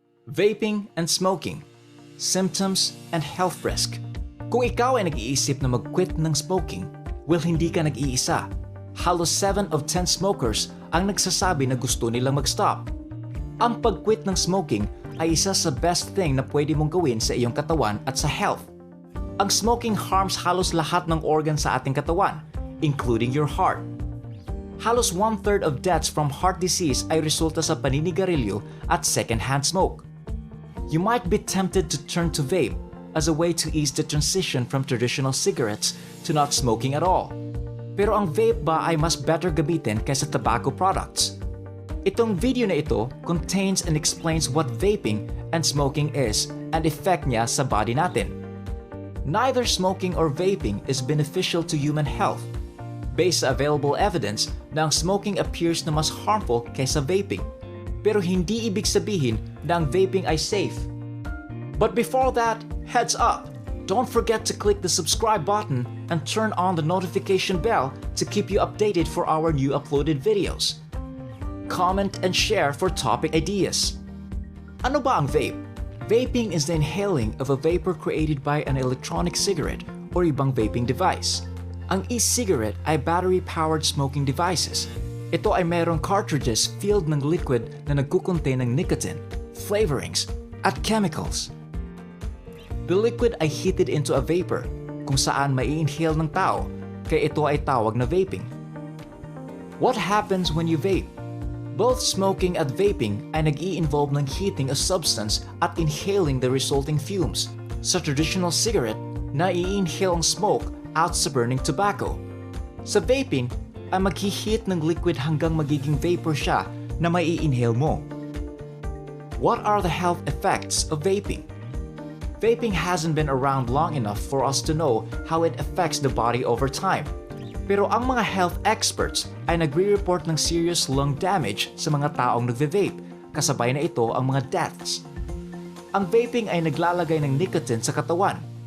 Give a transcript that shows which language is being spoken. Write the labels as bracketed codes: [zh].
[en] Vaping and smoking, symptoms and health risk. [tl] Kung ikaw ay nag-iisip na mag-quit ng smoking, well, hindi ka nag-iisa. Halos 7 of 10 smokers ang nagsasabi na gusto nilang mag-stop. Ang pag-quit ng smoking ay isa sa best thing na pwede mong gawin sa iyong katawan at sa health. Ang smoking harms halos lahat ng organ sa ating katawan, [en] including your heart. [tl] Halos 1/3 [en] of deaths from heart disease [tl] ay resulta sa paninigarilyo at second-hand smoke. [en] You might be tempted to turn to vape as a way to ease the transition from traditional cigarettes to not smoking at all. [tl] Pero ang vape ba ay mas better gamitin kaysa tobacco products? Itong video na ito [en] contains and explains what vaping and smoking is and effect [tl] niya sa body natin. [en] Neither smoking or vaping is beneficial to human health. [tl] Based sa available evidence na ang smoking appears na mas harmful kaysa vaping. Pero hindi ibig sabihin na ang vaping ay safe. [en] But before that, heads up! Don't forget to click the subscribe button and turn on the notification bell to keep you updated for our new uploaded videos. Comment and share for topic ideas. [tl] Ano ba ang vape? [en] Vaping is the inhaling of a vapor created by an electronic cigarette or ibang vaping device. [tl] Ang e-cigarette ay battery-powered smoking devices. Ito ay mayroong cartridges filled ng liquid na nagkukontain ng nicotine, flavorings, at chemicals. The liquid ay heated into a vapor kung saan mai-inhale ng tao, kaya ito ay tawag na vaping. [en] What happens when you vape? Both smoking at vaping [tl] ay nag-i-involve ng [en] heating a substance at inhaling the resulting fumes. [tl] Sa traditional cigarette, nai-inhale ang smoke out sa burning tobacco. Sa vaping, ay mag-heat ng liquid hanggang magiging vapor siya na mai-inhale mo. [en] What are the health effects of vaping? Vaping hasn't been around long enough for us to know how it affects the body over time. [tl] Pero ang mga health experts ay nagre-report ng serious lung damage sa mga taong nagve-vape, kasabay na ito ang mga deaths. Ang vaping ay naglalagay ng nicotine sa katawan.